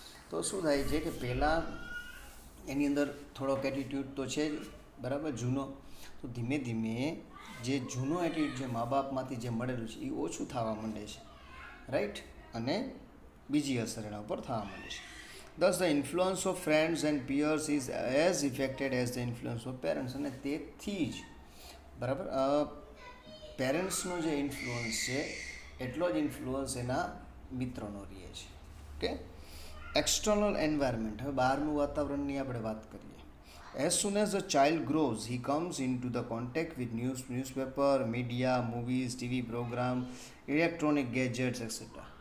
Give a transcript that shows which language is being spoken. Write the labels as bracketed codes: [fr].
[gu] તો શું થાય છે કે પહેલાં એની અંદર થોડોક એટીટ્યૂડ તો છે જ, બરાબર, જૂનો. તો ધીમે ધીમે જે જૂનો એટીટ્યૂડ જે મા બાપમાંથી જે મળેલું છે એ ઓછું થવા માંડે છે, રાઈટ, અને બીજી અસર એના ઉપર થવા માંડે છે. [en] Thus the influence of friends and peers is as affected as the influence of parents. [gu] અને તેથી જ બરાબર પેરેન્ટ્સનો જે ઇન્ફ્લુઅન્સ છે એટલો જ ઇન્ફ્લુઅન્સ એના મિત્રોનો રહે છે. ઓકે. એક્સટર્નલ એન્વાયરમેન્ટ, હવે બહારનું વાતાવરણની આપણે વાત કરીએ. [en] As soon as a child grows, he comes into the contact with newspaper, media, movies, TV program, electronic gadgets, etc.